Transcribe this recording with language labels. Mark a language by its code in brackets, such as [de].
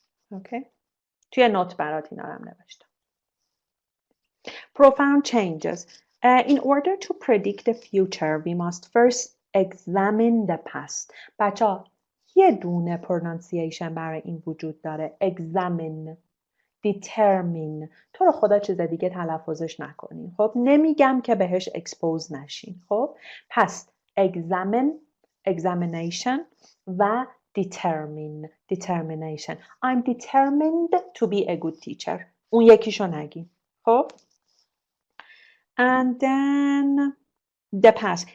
[fa] اوکی؟ توی نوت برات اینا رو هم نوشتم. [en] Profound changes. In order to predict the future, we must first examine the past. [fa] بچه‌ها یه دونه pronunciation برای این وجود داره. [en] Examine. Determine. [fa] تو رو خدا چیز دیگه تلفظش نکنین. خب نمیگم که بهش expose نشین. خب پس examine, examination و determination. [en] I'm determined to be a good teacher. [fa] اون یکیشو نگین. خب [en] and then the past.